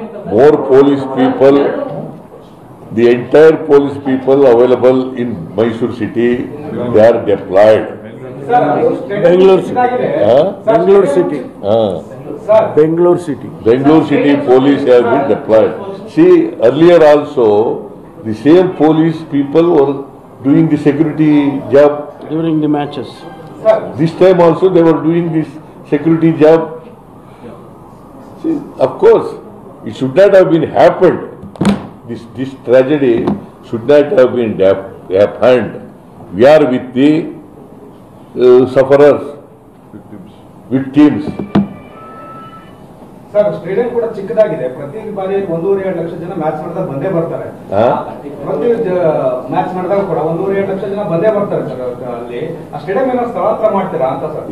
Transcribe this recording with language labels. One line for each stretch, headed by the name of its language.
English: More police people, the entire police people available in Mysore city, they are deployed.
Kannada: Bengaluru city Bangalore City.
English: Bangalore City police have been deployed. See, earlier also, the same police people were doing the security job. During the matches. This time also they were doing this security job. See, of course, it should not have been happened. This tragedy should not have been happened. We are with the sufferers, victims.
Kannada: Sir stadium ಕೂಡ ಚಿಕ್ಕದಾಗಿದೆ. ಪ್ರತಿ ಬಾರಿ 1.5 ಲಕ್ಷ ಜನ match ಮಾಡಿದಾಗ ಬಂದೇ ಬರ್ತಾರೆ. ಪ್ರತಿ match ಮಾಡಿದಾಗ ಕೂಡ 1.5 ಲಕ್ಷ ಜನ ಬಂದೇ ಬರ್ತಾರೆ ಸರ್. ಅಲ್ಲಿ ಆ ಸ್ಟೇಡಿಯಂ ಏನೋ ಸ್ಥಳಾಂತರ ಮಾಡ್ತೀರಾ ಅಂತ ಸರ್?